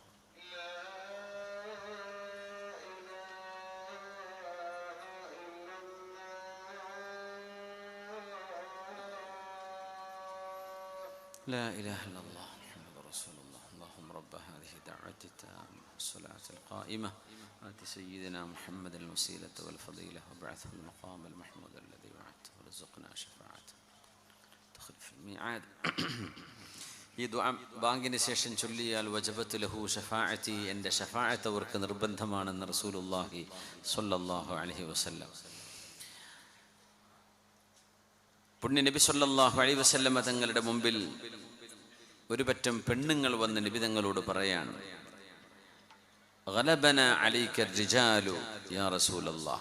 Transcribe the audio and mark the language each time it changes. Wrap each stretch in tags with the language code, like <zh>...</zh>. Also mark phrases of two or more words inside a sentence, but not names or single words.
<ar>لا إله إلا الله محمد رسول الله. اللهم رب هذه الدعوة التامة والصلاة القائمة آت سيدنا محمد الوسيلة والفضيلة وابعثه المقام المحمود الذي وعدته ورزقنا شفاعته دخل في الميعاد.</ar> <ml>ഈ ദുആ ബാങ്കിന് ശേഷം ചൊല്ലിയാൽ</ml> <ar>وجبت له شفاعتي,</ar> <ml>എൻ്റെ ഷഫാഅത്ത് അവർക്ക് നിർബന്ധമാണെന്ന്</ml> <ar>رسول الله صلى الله عليه وسلم.</ar> <ml>പുണ്യ നബി</ml> <ar>صلى الله عليه وسلم</ar> <ml>തങ്ങളുടെ മുമ്പിൽ ഒരു പറ്റം പെണ്ണുങ്ങൾ വന്ന് നബി തങ്ങളോട് പറയാണ്,</ml> <ar>غلبنا عليك الرجال يا رسول الله.</ar>